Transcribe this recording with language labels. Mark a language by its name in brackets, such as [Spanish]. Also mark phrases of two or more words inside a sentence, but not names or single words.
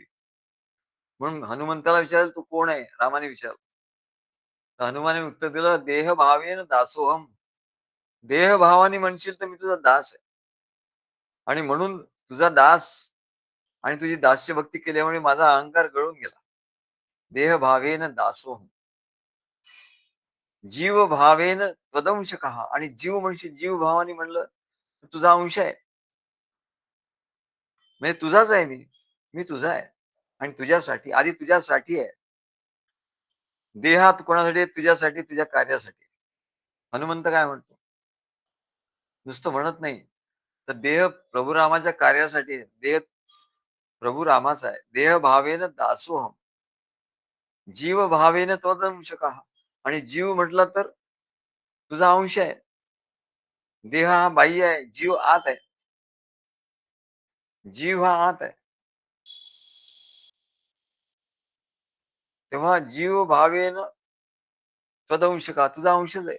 [Marathi] म्हणून हनुमंताला विचारलं, "तू कोण आहे?" रामाने विचारलं. तर हनुमाने उत्तर दिलं, [Sanskrit] "देह भावेन दासोहम." [Marathi] देहभावाने म्हणशील तर मी तुझा दास आहे. आणि म्हणून तुझा दास आणि तुझी दास्य भक्ती केल्यामुळे माझा अहंकार गळून गेला. [Sanskrit] देह भावेन दासोहम. जीव भावेन त्वदंशकः [Marathi] आणि जीव म्हणशील जीव भावाने म्हणलं तर तुझा अंश आहे. म्हणजे तुझाच आहे मी. मी तुझा आहे. आणि तुझ्यासाठी आधी तुझ्यासाठी आहे. देहात कोणासाठी आहे? तुझ्यासाठी, तुझ्या कार्यासाठी. हनुमंत काय म्हणतो? नुसतं म्हणत नाही. तर देह प्रभू रामाच्या कार्यासाठी आहे. देह प्रभू रामाचा आहे. [Sanskrit] देह भावेन दासोहम. जीव भावेन त्वदंशकः [Marathi] आणि जीव म्हटलं तर तुझा अंश आहे. देह हा बाह्य आहे. जीव आत आहे. जीव हा आत आहे. तेव्हा [Sanskrit] जीव भावेन त्वदंशकः [Marathi] तुझा अंशच आहे.